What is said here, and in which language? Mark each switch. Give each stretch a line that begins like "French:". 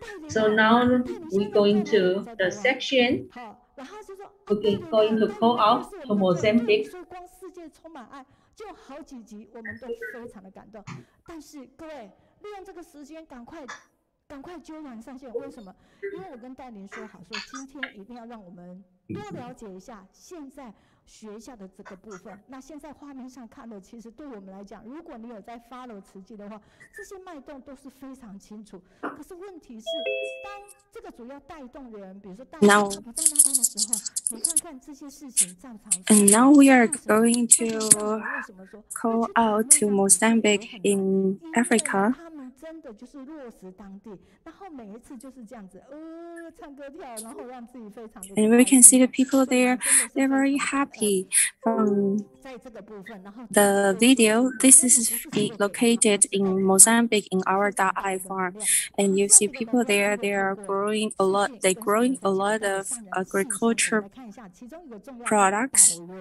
English: So now we're going to the section. Okay, going to call out to Mozambique.
Chinese: 所以光世界充满爱，就好几集我们都非常的感动。但是各位，利用这个时间赶快揪阮上线。为什么？因为我跟戴琳说好，说今天一定要让我们多了解一下现在学校的这个部分。那现在画面上看的，其实对我们来讲，如果你有在 follow 慈济的话，这些脉动都是非常清楚。可是问题是，当这个主要带动的人，比如说戴琳他不在那边的时候，你看看这些事情照常。
English: And now we are going to call out to Mozambique in Africa.
Chinese: 他们真的就是落实当地，然后每一次就是这样子，唱歌跳，然后让自己非常的。
English: And we can see the people there, they're very happy from the video. This is located in Mozambique in our Da'ai farm. And you see people there, they are growing a lot, they're growing a lot of agriculture products.